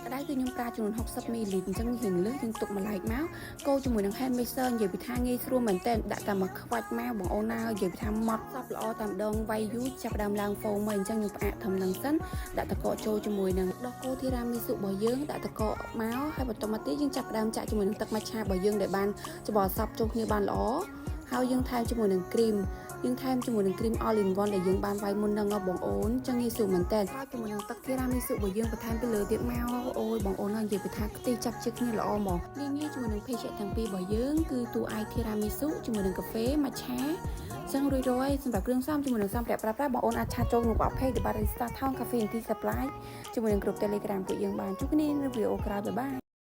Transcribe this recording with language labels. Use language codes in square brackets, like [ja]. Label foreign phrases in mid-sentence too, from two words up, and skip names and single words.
[km] ក្តៅគឺខ្ញុំប្រើចំនួន60 មីលីលីត្រអញ្ចឹងរៀងលើសយើងទុកម្លាយមកកូរជាមួយនឹង [en] hand mixer [km] និយាយពីថាងាយស្រួលមែនតើដាក់តែមកខ្វាច់មកបងអូនណានិយាយពីថាម៉ត់សប់ល្អតែម្ដងវាយយូរចាប់ ដើមឡើងហ្វូមមកអញ្ចឹងខ្ញុំផ្អាកធំនឹងសិនដាក់ទឹកកកចូលជាមួយនឹងដោះគោធីរ៉ាមីស៊ុរបស់យើងដាក់ទឹកកកមកហើយបន្តមកទៀតយើងចាប់ដើមចាក់ជាមួយនឹងទឹកម៉ា ឆារបស់យើងដែលបានច្បល់សប់ចូលគ្នាបានល្អហើយយើងថែមជាមួយនឹងគ្រីមយើងថែមជាមួយនឹងគ្រីម [en] all in one [km] ដែលយើងបានវាយមុនហ្នឹងបងអូនចឹងងាយស្រួលមែនតើហើយជាមួយនឹងទឹកធីរ៉ាមីស៊ុរបស់យើងបន្ថែមទៅលើទៀតមកអូយបងអូននិយាយពីថាខ្ទិះចាប់ជិះគ្នាល្អហ្មងងាយជាមួយនឹងភេសជ្ជៈទាំងពីររបស់យើងគឺទូឯកធីរ៉ាមីស៊ុជាមួយនឹងកាហ្វេម៉ាឆាចឹងរួចរាល់សម្រាប់គ្រឿងផ្សំជាមួយនឹងសម្ភារៈប្រើប្រាស់បងអូនអាចឆាតចូលក្នុងប្រភេទ The Barista Town Cafe and Tea Supply ជាមួយនឹងក្រុម Telegram ពួកយើងបានជួបគ្នានៅវីដេអូក្រោយបាយ